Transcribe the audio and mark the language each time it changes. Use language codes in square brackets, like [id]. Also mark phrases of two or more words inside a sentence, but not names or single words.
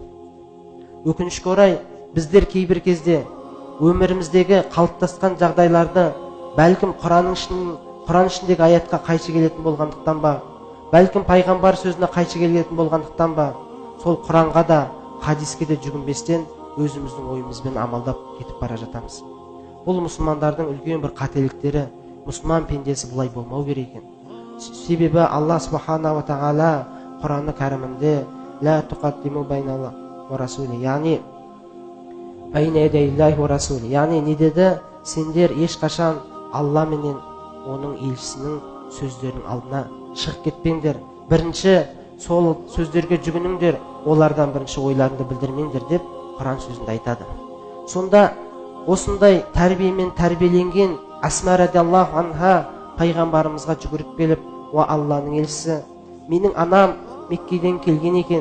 [kk] Өкінішке орай біздер кейбір кезде өміріміздегі қалыптасқан жағдайларды бәлкім Құран ішіндегі аятқа қайшы келетін болғандықтан ба, бәлкім пайғамбар сөзіне қайшы келетін болғандықтан ба, сол Құранға да хадиске де жүгінбестен өзіміздің ойымызбен амалдап кетіп бара жатамыз. Бұл мұсылмандардың үлкен бір қателіктері. Мұсылман пендесі бұлай болмау керек екен. Себебі [ar] الله سبحانه وتعالى [kk] Құраны кәрімінде [ar] لا تقدموا بين الله ورسوله, [kk] яғни [ar] بين يدي الله ورسوله, [kk] яғни не деді? Сендер ешқашан Алла менен оның елшісінің сөздерінің алдына шығып кетпеңдер. Бірінші сол сөздерге жүгініңдер, олардан бірінші ойларыңды білдірмеңдер деп Құран сөзінде айтады. Сонда осындай тәрбиемен тәрбиеленген Асма [ar] رضي الله عنها [kk] пайғамбарымызға жүгіріп келіп, "Уа Алланың елшісі, менің анам Меккеден келген екен.